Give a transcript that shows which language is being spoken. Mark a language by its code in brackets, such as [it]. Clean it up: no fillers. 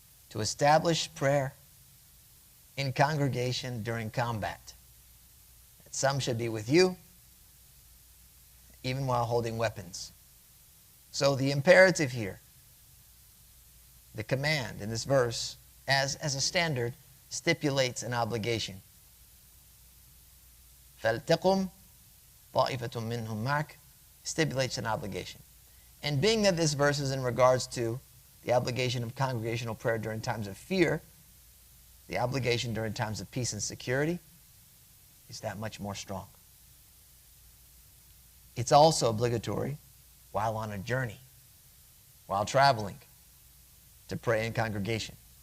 [en] To establish prayer in congregation during combat. Some should be with you, even while holding weapons. So the imperative here, the command in this verse, as a standard, stipulates an obligation. [ar] فَلْتَقُمْ طَائِفَةٌ مِّنْهُمْ مَعَكَ [en] stipulates an obligation. And being that this verse is in regards to the obligation of congregational prayer during times of fear, the obligation during times of peace and security is that much more strong. It's also obligatory while on a journey, while traveling, to pray in congregation.